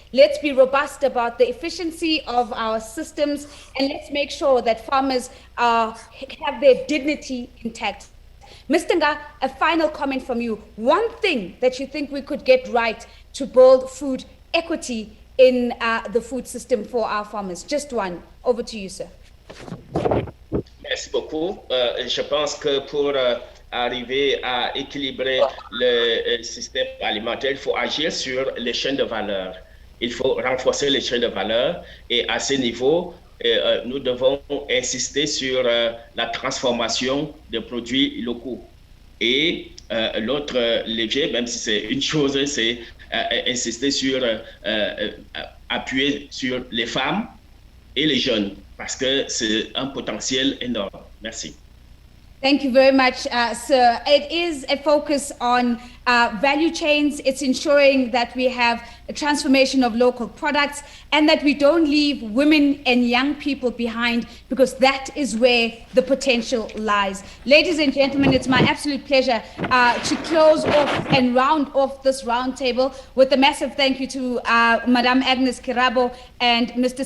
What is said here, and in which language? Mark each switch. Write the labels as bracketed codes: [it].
[en] Let's be robust about the efficiency of our systems, and let's make sure that farmers have their dignity intact. Mr. Nga, a final comment from you. One thing that you think we could get right to build food equity in the food system for our farmers. Just one. Over to you, sir. [fr] Merci beaucoup. Je pense que pour arriver à équilibrer le système alimentaire, il faut agir sur les chaînes de valeur. Il faut renforcer les chaînes de valeur, et à ce niveau, nous devons insister sur la transformation des produits locaux. Et l'autre levier, même si c'est une chose, c'est insister sur, appuyer sur les femmes et les jeunes, parce que c'est un potentiel énorme. Merci. [en] Thank you very much, sir. It is a focus on value chains. It's ensuring that we have a transformation of local products and that we don't leave women and young people behind, because that is where the potential lies. Ladies and gentlemen, it's my absolute pleasure to close off and round off this roundtable with a massive thank you to Madame Agnes Kirabo and Mr.